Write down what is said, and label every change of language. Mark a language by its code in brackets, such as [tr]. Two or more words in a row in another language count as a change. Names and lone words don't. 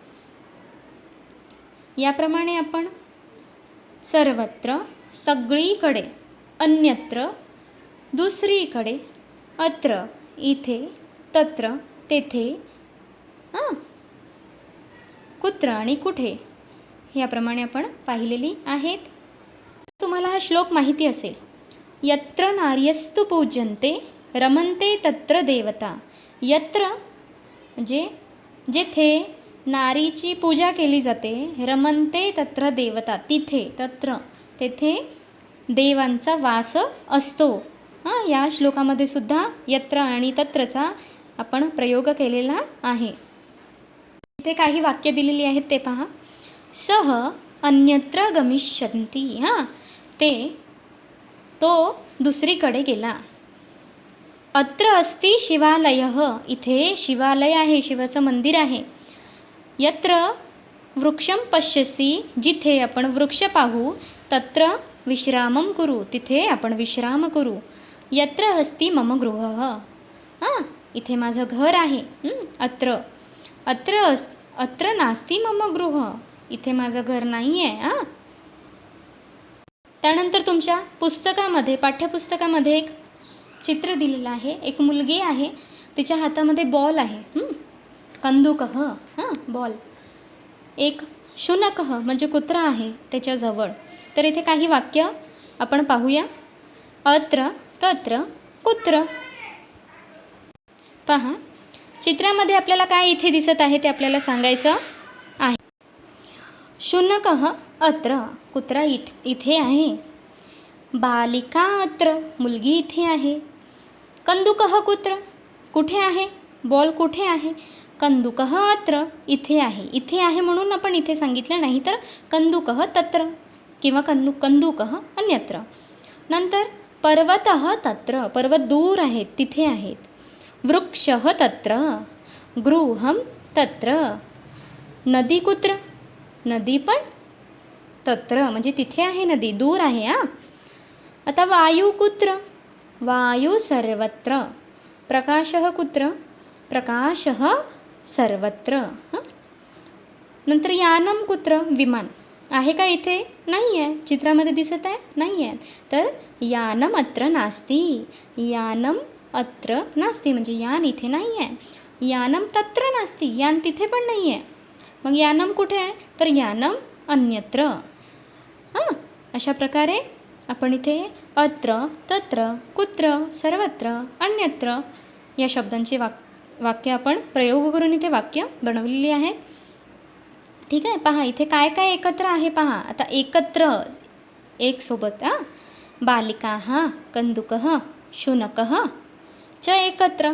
[mr] याप्रमाणे आपण सर्वत्र सगळीकडे, अन्यत्र दुसरीकडे, अत्र इथे, तत्र तेथे, कुत्र आणि कुठे, याप्रमाणे आपण पाहिलेली आहेत. तुम्हाला हा श्लोक माहिती असेल. [sa] यत्र नार्यस्तु पूज्यन्ते रमन्ते तत्र देवता. [mr] यत्र म्हणजे जेथे नारीची पूजा केली जाते, [sa] रमन्ते तत्र देवता, [mr] तिथे, तत्र तेथे देवांचा वास असतो. या श्लोकामध्ये सुद्धा यत्र आणि तत्रचा आपण प्रयोग केलेला आहे. इथे काही वाक्य दिलेली आहेत ते पहा. [sa] सह अन्यत्र गमिष्यन्ति. [mr] तो दुसरीकडे गेला. [sa] अत्र अस्ति शिवालयः. [mr] इथे शिवालय आहे, शिवाचं मंदिर आहे. [sa] यत्र वृक्षं पश्यसि. [mr] जिथे आपण वृक्ष पाहू. [sa] तत्र विश्रामं कुरु. [mr] तिथे आपण विश्राम करू. [sa] यत्र अस्ति मम गृहः. [mr] इथे माझं घर आहे. [sa] अत्र नास्ति मम गृह. [mr] इथे माझं घर नाही आहे. त्यानंतर तुमच्या पुस्तकामध्ये, पाठ्यपुस्तकामध्ये एक चित्र दिलेलं आहे. एक मुलगी आहे, तिच्या हातामध्ये बॉल आहे. कंदुकः, बॉल. एक शुनकः म्हणजे कुत्रा आहे त्याच्याजवळ. तर इथे काही वाक्य आपण पाहूया. [sa] अत्र तत्र कुत्र. [mr] पहा, चित्रामध्ये आपल्याला काय इथे दिसत आहे ते आपल्याला सांगायचं आहे. [sa] शुनकः अत्र, [mr] कुत्रा इथे आहे. [sa] बालिका अत्र, [mr] मुलगी इथे आहे. [sa] कंदुकः कुत्र, [mr] कुठे आहे, बॉल कुठे आहे. [sa] कंदुकः अत्र, [mr] इथे आहे. इथे आहे म्हणून आपण इथे सांगितलं, नाही तर [sa] कंदुकः तत्र [mr] किंवा [sa] कंदुकः अन्यत्र. [mr] नंतर [sa] पर्वतः तत्र, [mr] पर्वत दूर आहेत, तिथे आहेत. [sa] वृक्षः तत्र, गृहं तत्र. नदी कुत्र, [mr] नदी पण तत्र म्हणजे तिथे आहे, नदी दूर आहे. [sa] आता वायू कुत्र, वायू सर्वत्र. प्रकाशः कुत्र, प्रकाशः सर्वत्र. [mr] नंतर [sa] यानं कुत्र, [mr] विमान आहे का इथे, नाही आहे. चित्रामध्ये दिसत आहे, नाही आहे. तर [sa] यानम अत्र नास्ति. यानम अत्र नास्ति [mr] म्हणजे यान इथे नाही आहे. [sa] यानम तत्र नास्ति, [mr] यान तिथे पण नाही आहे. मग यानम कुठे आहे, तर [sa] यानम अन्यत्र. [mr] अशा प्रकारे आपण इथे अत्र, तत्र, कुत्र, सर्वत्र, अन्यत्र या शब्दांची वाक्य आपण प्रयोग करून इथे वाक्य बनवलेली आहेत. ठीक आहे. पहा इथे काय काय एकत्र आहे पहा. आता एकत्र, एक सोबत. [sa] बालिकाः, कंदुकः, शुनकः च एकत्र.